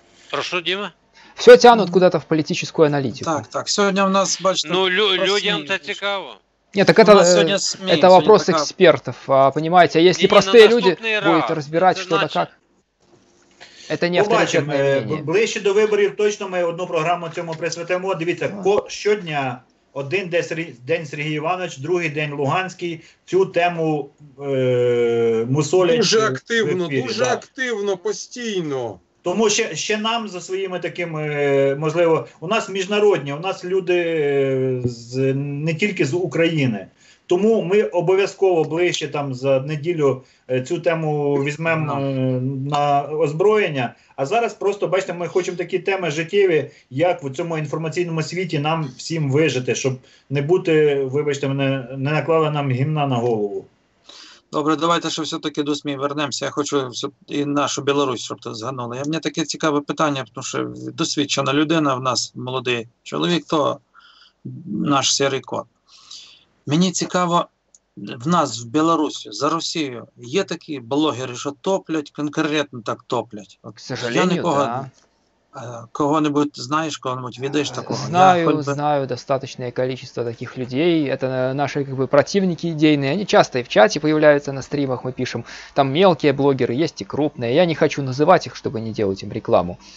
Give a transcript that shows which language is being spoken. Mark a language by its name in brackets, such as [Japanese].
[Russian] Прошу, Дима? Все тянут куда-то в политическую аналитику. [Ukrainian] Так. Сьогодні у нас, бачите... людям це цікаво. [Russian] Нет, так это вопрос экспертов, понимаете? А если простые люди будут разбирать что-то как, это не авторитетное мнение. [Ukrainian] Ближче до виборів точно ми одну програму цьому присвятимо. Дивіться, щодня один день Сергій Іванович, другий день Луганський, цю тему мусолять. Дуже активно, постійно. Тому ще нам за своїми такими, можливо, у нас міжнародні, у нас люди не тільки з України. Тому ми обов'язково ближче за неділю цю тему візьмемо на озброєння. А зараз просто, бачите, ми хочемо такі теми життєві, як в цьому інформаційному світі нам всім вижити, щоб не бути, вибачте мене, не наклали нам гімна на голову. Добре, давайте ще все-таки до СМІ вернемося. Я хочу і нашу Білорусь, щоб тут згадали. Мені таке цікаве питання, тому що досвідчена людина в нас, молодий чоловік, то наш сірий кот. Мені цікаво, в нас в Білорусі, за Росією, є такі блогери, що топлять, конкретно так топлять. [Russian] К сожалению, да. Кого-нибудь знаешь, кого-нибудь видишь такого? Знаю достаточное количество таких людей. Это наши как бы противники идейные. Они часто и в чате появляются на стримах, мы пишем. Там мелкие блогеры, есть и крупные. Я не хочу называть их, чтобы не делать им рекламу.